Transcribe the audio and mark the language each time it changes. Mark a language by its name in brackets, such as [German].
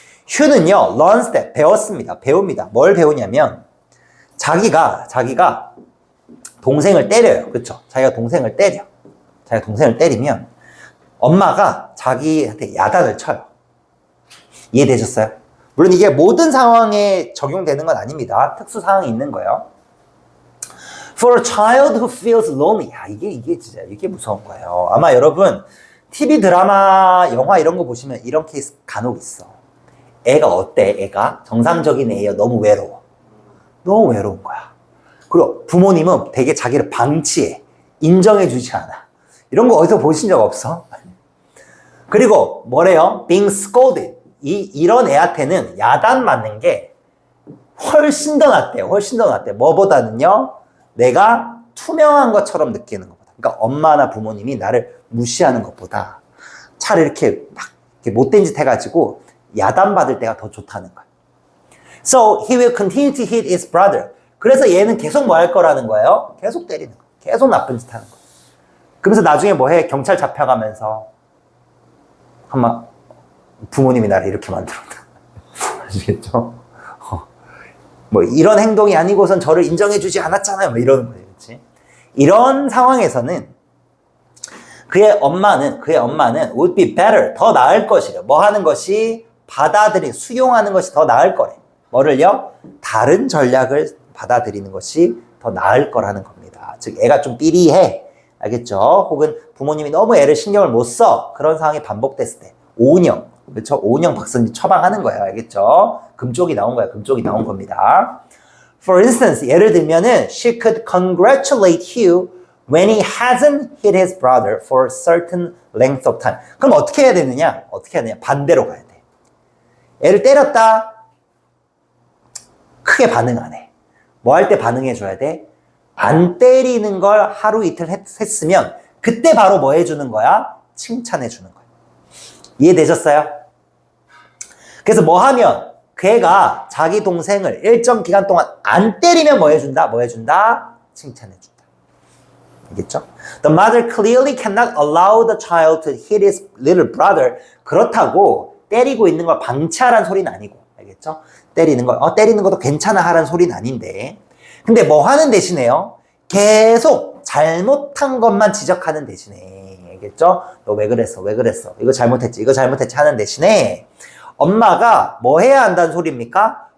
[Korean] 휴는요, [English] learns that, [Korean] 배웁니다. 뭘 배우냐면 자기가 동생을 때려요. 그쵸? 자기가 동생을 때리면 엄마가 자기한테 야단을 쳐요. 이해되셨어요? 물론 이게 모든 상황에 적용되는 건 아닙니다. 특수 상황이 있는 거예요. [English] For a child who feels lonely. [Korean] 이게 진짜 이게 무서운 거예요. 아마 여러분 TV 드라마, 영화 이런 거 보시면 이런 케이스 간혹 있어. 애가 어때? 애가 정상적인 애예요. 너무 외로워. 너무 외로운 거야. 그리고 부모님은 되게 자기를 방치해. 인정해주지 않아. 이런 거 어디서 보신 적 없어? 그리고 뭐래요? [English] Being scolded. [Korean] 이런 애한테는 야단 맞는 게 훨씬 더 낫대요. 뭐보다는요? 내가 투명한 것처럼 느끼는 것보다. 그러니까 엄마나 부모님이 나를 무시하는 것보다 차라리 이렇게 막 못된 짓 해가지고 야단 받을 때가 더 좋다는 거야. [English] So he will continue to hit his brother. [Korean] 그래서 얘는 계속 뭐 할 거라는 거예요? 계속 때리는 거야. 계속 나쁜 짓 하는 거야. 그러면서 나중에 뭐 해? 경찰 잡혀가면서 아마 부모님이 나를 이렇게 만들었다. 아시겠죠? 뭐 이런 행동이 아니고선 저를 인정해주지 않았잖아요. 뭐 이러는 거예요. 그렇지? 이런 상황에서는 그의 엄마는 [English] would be better, [Korean] 더 나을 것이래. 뭐 하는 것이? 수용하는 것이 더 나을 거래. 뭐를요? 다른 전략을 받아들이는 것이 더 나을 거라는 겁니다. 즉 애가 좀 삐리해. 알겠죠? 혹은 부모님이 너무 애를 신경을 못 써. 그런 상황이 반복됐을 때 오은영, 그렇죠? 오은영 박사님 처방하는 거예요. 알겠죠? 금쪽이 나온 겁니다. [English] For instance, [Korean] 예를 들면은 [English] she could congratulate Hugh when he hasn't hit his brother for a certain length of time. [Korean] 그럼 어떻게 해야 되느냐? 반대로 가야 돼. 애를 때렸다. 크게 반응 안 해. 뭐 할 때 반응해 줘야 돼? 안 때리는 걸 하루 이틀 했으면 그때 바로 뭐 해주는 거야? 칭찬해 주는 거야. 이해되셨어요? 그래서 뭐 하면 그 애가 자기 동생을 일정 기간 동안 안 때리면 뭐 해준다? 칭찬해 준다. 알겠죠? [English] The mother clearly cannot allow the child to hit his little brother. [Korean] 그렇다고 때리고 있는 걸 방치하라는 소리는 아니고, 알겠죠? 때리는 거. 때리는 것도 괜찮아 하라는 소리는 아닌데. 근데 뭐 하는 대신에요? 계속 잘못한 것만 지적하는 대신에. 알겠죠? 너 왜 그랬어? 왜 그랬어? 이거 잘못했지? 이거 잘못했지? 하는 대신에 엄마가 뭐 해야 한다는 소리입니까?